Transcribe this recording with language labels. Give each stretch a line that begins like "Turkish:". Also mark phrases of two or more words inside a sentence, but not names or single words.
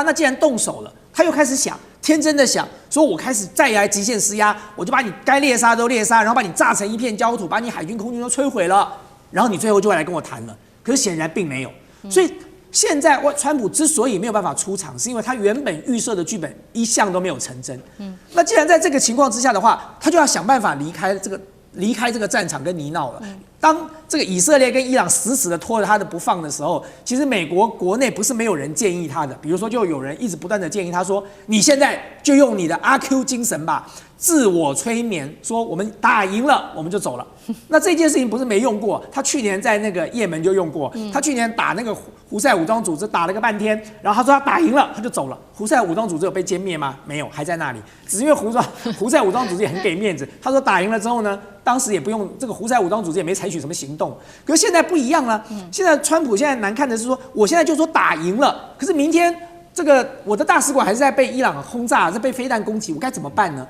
Chinese: 那既然動手了，他又開始想，天真的想，說我開始再來極限施壓，我就把你該獵殺都獵殺，然後把你炸成一片焦土，把你海軍、空軍都摧毀了，然後你最後就會來跟我談了。可是顯然並沒有，所以現在川普之所以沒有辦法出場，是因為他原本預設的劇本一向都沒有成真。那既然在這個情況之下的話，他就要想辦法離開這個戰場跟泥淖了。當這個以色列跟伊朗死死的拖着他的不放的時候，其實美國國內不是沒有人建議他的，比如說就有人一直不斷的建議他說，你現在就用你的阿 Q 精神吧，自我催眠，說我們打贏了我們就走了。那這件事情不是沒用過，他去年在那個也門就用過，他去年打那個胡塞武裝組織打了個半天，然後他說他打贏了他就走了。胡塞武裝組織有被殲滅嗎？沒有，還在那裡，只是因為胡塞武裝組織也很給面子，他說打贏了之後呢，當時也不用這個胡塞武裝組織也沒採取什麼行動。可是現在不一樣了，現在川普現在難看的是說，我現在就說打贏了，可是明天這個我的大使館還是在被伊朗轟炸，是被飛彈攻擊，我該怎麼辦呢？